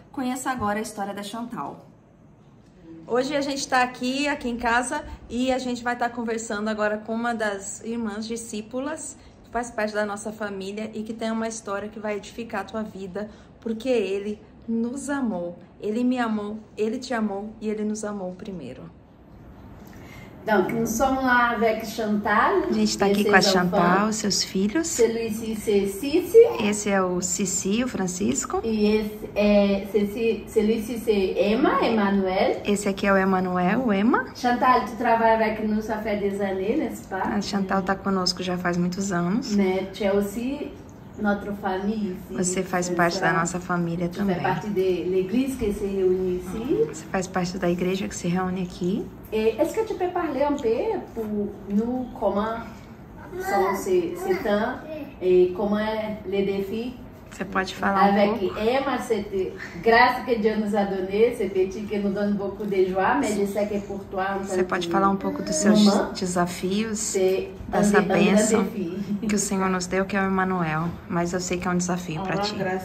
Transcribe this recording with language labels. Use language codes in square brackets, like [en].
[pt] Conheça agora a história da Chantal. Hoje a gente está aqui em casa e a gente vai estar conversando agora com uma das irmãs discípulas que faz parte da nossa família e que tem uma história que vai edificar a tua vida, porque ele nos amou, ele me amou, ele te amou e ele nos amou primeiro. [fr] Donc, nous sommes là avec Chantal. [pt] A gente está aqui com a Chantal, seus filhos. [fr] Celui-ci, c'est Cici. [pt] Esse é o Cici, o Francisco. [fr] E celui-ci, c'est Emma, Emmanuel. [pt] Esse aqui é o Emanuel, o Emma. [fr] Chantal, tu travailles avec nous, ça fait des années, n'est-ce pas? [pt] A Chantal está conosco já faz muitos anos. [fr] Mais tu es aussi notre famille ici. [pt] Você faz parte da nossa família também. [fr] Tu fais partie de l'église qui se réunit ici. [pt] Você faz parte da igreja que se reúne aqui. [fr] Et est-ce que tu peux parler un peu pour nous comment sont ces temps et comment les défis? [pt] Você pode falar [fr] avec Emma, cette grâce que Dieu nous a donnée, ce petit qui nous donne beaucoup de joie, mais je sais que pour toi, [pt] você pode falar um pouco dos seus desafios, dessa bênção que o Senhor nos deu, que é o Emanuel, mas eu sei que é um desafio para ti.